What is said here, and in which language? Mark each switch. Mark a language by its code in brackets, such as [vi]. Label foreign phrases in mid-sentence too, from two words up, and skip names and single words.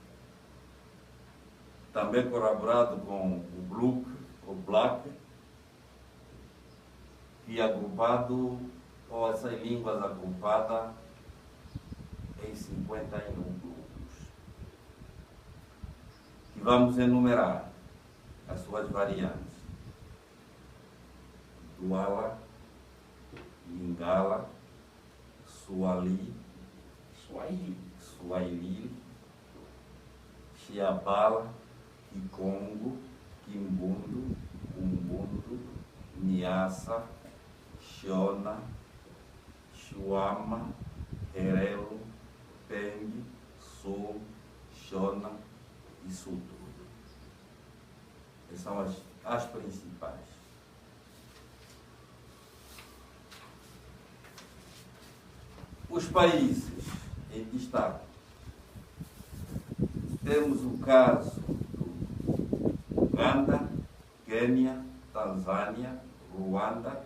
[pt] também corroborado com o Black, que é agrupado, ou essas línguas agrupadas em 51 grupos. E vamos enumerar as suas variantes: Duala, Lingala, Suali, Swahili, Xiabala, Kikongo, Kimbundo, Umbundo, Niassa, Shona, Chuama, Herero, Peng, Sul, Shona e Sutu. Essas são as principais. Os países em destaque. Temos o caso do Uganda, Quênia, Tanzânia, Ruanda,